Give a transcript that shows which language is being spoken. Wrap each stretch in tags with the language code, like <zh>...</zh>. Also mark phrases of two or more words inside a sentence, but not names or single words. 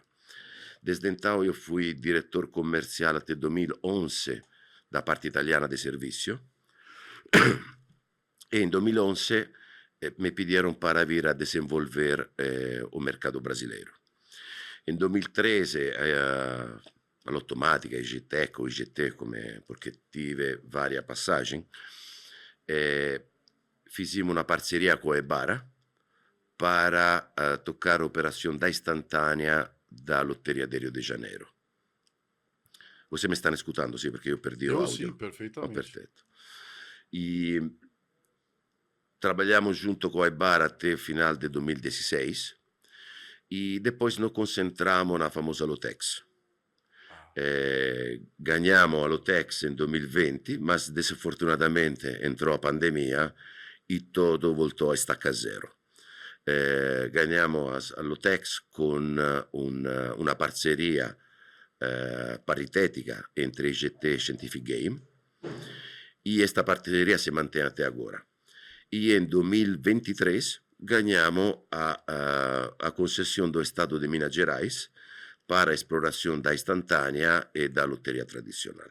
<pt>Desde então eu fui diretor comercial até 2011 da parte italiana de serviço. E em 2011 me pediram para vir a desenvolver o mercado brasileiro.</pt> <it>Em 2013 all'Automatica, IGTech o IGT, perché tive varie passaggi, fizimos una parceria con Ebara para toccare operazione da istantanea da Lotteria de Rio de Janeiro.</it> <pt>Você me está escutando, sim, porque eu perdi o áudio. Sim, perfeitamente. Perfeito. E trabalhamos junto com a Ebara até o final de 2016 e depois nos concentramos na famosa Lotex. Ganhamos a Lotex em 2020, mas desafortunadamente entrou a pandemia e tudo voltou a estaca zero. Ganhamos a Lotex</pt> <it>con una</it> <pt>parceria paritetica entre IGT e Scientific Game, e esta parceria se mantém até agora. E em 2023 ganhamos a concessão do Estado de Minas Gerais para a exploração da instantânea e da loteria tradicional.</pt>